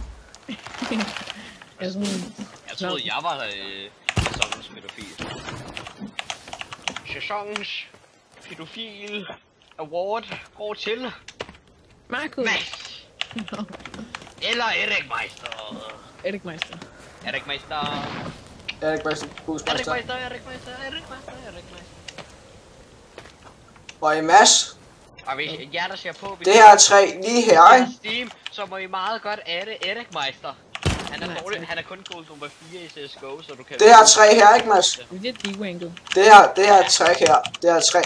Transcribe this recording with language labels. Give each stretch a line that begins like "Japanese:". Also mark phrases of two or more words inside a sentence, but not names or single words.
Danish: Jeg er sådan... Jeg troede, jeg var sæsonens pædofil. Sæsonens pædofil award går til Markus! Mads. Eller Erik Meister. Erik Meister. Erik Meister. Erik Meister, Erik Busmeister. Meister, Erik Meister, Erik Meister, Erik Meister. Og i Mads, Og hvis jer, der ser på... det her træ lige her, ikke? Steam, så må I meget godt adde Erik Meister. Han er dårlig, han er kun gold nummer 4 i CSGO, så du kan... Det her træ her, ikke Mads? Det er dewanket. Det her træ her, det her træ.